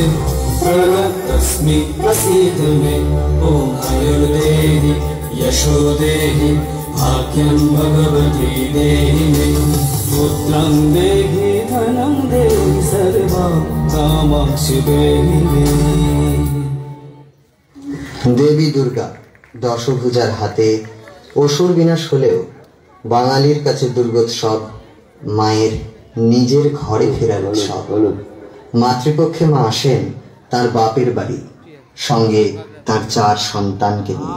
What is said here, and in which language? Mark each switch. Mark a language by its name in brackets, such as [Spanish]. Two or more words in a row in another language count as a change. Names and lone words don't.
[Sanskrit] प्रणतस्मि प्रसीद मे। ॐ आयुर्देहि यशो देहि भाग्यं भगवती देहि मे। पुत्रं देहि धनं देहि सर्वां कामांश्च देहि मे। [Bangla] দেবী দুর্গা দশভুজার হাতে অসুর বিনাশ হলেও বাঙালির কাছে দুর্গোৎসব মায়ের নিজের ঘরে ফেরার উৎসব। মাতৃপক্ষে মা আসেন তার বাপের বাড়ি, সঙ্গে তার 4 সন্তানকে নিয়ে।